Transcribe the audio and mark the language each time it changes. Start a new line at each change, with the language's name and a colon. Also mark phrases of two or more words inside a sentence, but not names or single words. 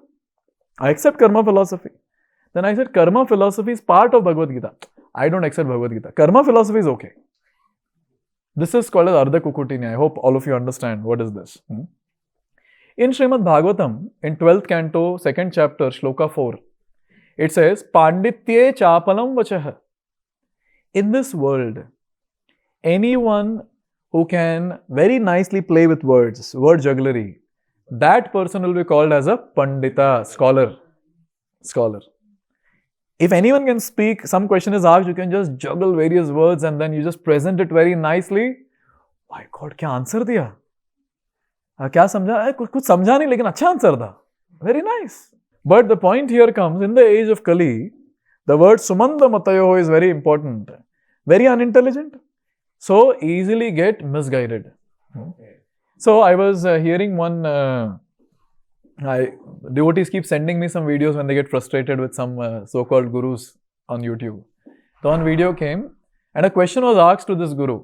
English: I accept karma philosophy. Then I said, karma philosophy is part of Bhagavad Gita. I don't accept Bhagavad Gita. Karma philosophy is okay. This is called as
Sanskrit: Ardha Kukuti Nyaya.
English: I hope all of you understand what is this. In Srimad Bhagavatam, in 12th canto, 2nd chapter, Shloka 4, it says,
Sanskrit: Panditye chapalam vachah.
English: In this world, anyone who can very nicely play with words, word jugglery, that person will be called as a Pandita, scholar. If anyone can speak, some question is asked, you can just juggle various words and then you just present it very nicely. My God,
Hindi: क्या आंसर दिया? क्या समझा? कुछ समझा नहीं, लेकिन अच्छा आंसर था.
English: Very nice. But the point here comes, in the age of Kali, the word sumanda-matayo is very important. Very unintelligent. So easily get misguided. So I was hearing one, devotees keep sending me some videos when they get frustrated with some so-called gurus on YouTube. So one video came and a question was asked to this guru.